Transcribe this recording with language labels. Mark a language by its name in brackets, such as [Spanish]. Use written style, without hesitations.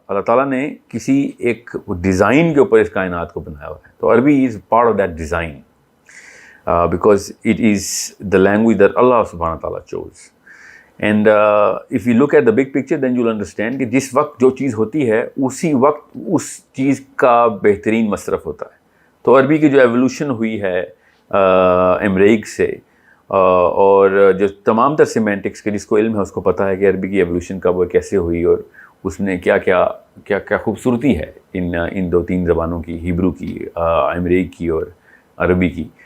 [Urdu] اللہ تعالیٰ نے کسی ایک ڈیزائن کے اوپر اس کائنات کو بنایا ہوا ہے. [English] تو عربی is part of that design because it is the language that Allah subhanahu wa ta'ala chose. And if you look at the big picture then you'll understand [Urdu] کہ جس وقت جو چیز ہوتی ہے اسی وقت اس چیز کا بہترین مصرف ہوتا ہے. تو عربی کی جو ایولیوشن ہوئی ہے ایمریک سے, اور جو تمام تر سیمینٹکس کے جس کو علم ہے اس کو پتہ ہے کہ عربی کی ایولیوشن کب اور کیسے ہوئی, اور اس میں کیا خوبصورتی ہے ان دو تین زبانوں کی, ہیبرو کی, ایمریک کی اور عربی کی.